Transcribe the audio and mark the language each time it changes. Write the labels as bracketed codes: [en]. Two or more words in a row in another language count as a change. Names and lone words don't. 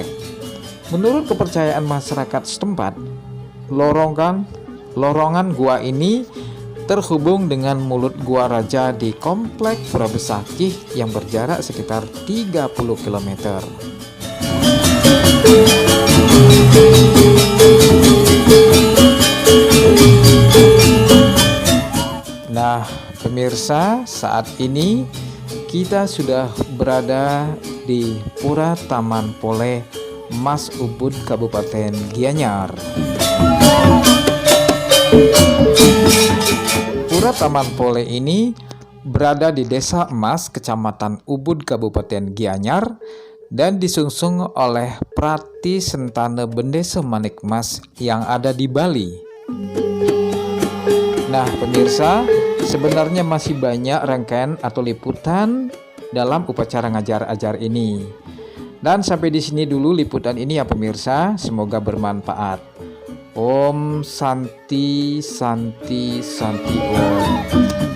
[id] Menurut kepercayaan masyarakat setempat, lorongan gua ini terhubung dengan mulut gua raja di komplek Pura Besakih yang berjarak sekitar 30 km. Nah, pemirsa, saat ini kita sudah berada di Pura Taman Pole Mas Ubud, Kabupaten Gianyar. Pura Taman Pole ini berada di Desa Emas, Kecamatan Ubud, Kabupaten Gianyar, dan disungsung oleh Prati Sentane Bendesa Manikmas yang ada di Bali. Nah, pemirsa, sebenarnya masih banyak rangkaian atau liputan dalam upacara ngajar-ajar ini. Dan sampai di sini dulu liputan ini ya pemirsa, semoga bermanfaat. [sa] Om Santi Santi Santi Om.